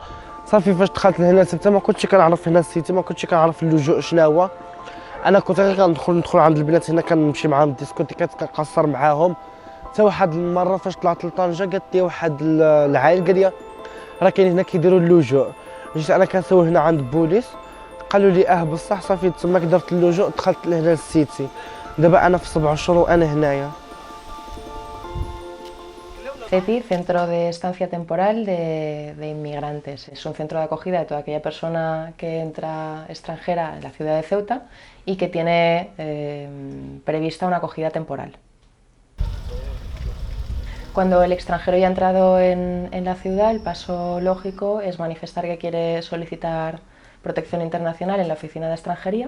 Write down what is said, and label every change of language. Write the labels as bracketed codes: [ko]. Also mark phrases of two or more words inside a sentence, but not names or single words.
[ar] صافي فاش دخلت لهنا سبته ما كنتش كنعرف هنا السيتي، ما كنتش كنعرف اللجوء شنو هو، انا كنت غير ندخل عند البنات هنا كنمشي معاهم الديسكوتيكات كنقصر معاهم. حتى واحد المره فاش طلعت لطنجه قالت لي واحد العائل قال لي راه كاين هنا كيديروا اللجوء، جيت انا كنسول هنا عند البوليس قالوا لي بصح، صافي تماك درت اللجوء دخلت لهنا للسيتي، دابا انا في 7 شهور وانا هنايا. [es] CETI, Centro de Estancia Temporal de Inmigrantes. Es un centro de acogida de toda aquella persona que entra extranjera en la ciudad de Ceuta y que tiene prevista una acogida temporal. Cuando el extranjero ya ha entrado en la ciudad, el paso lógico es manifestar que quiere solicitar protección internacional en la oficina de extranjería.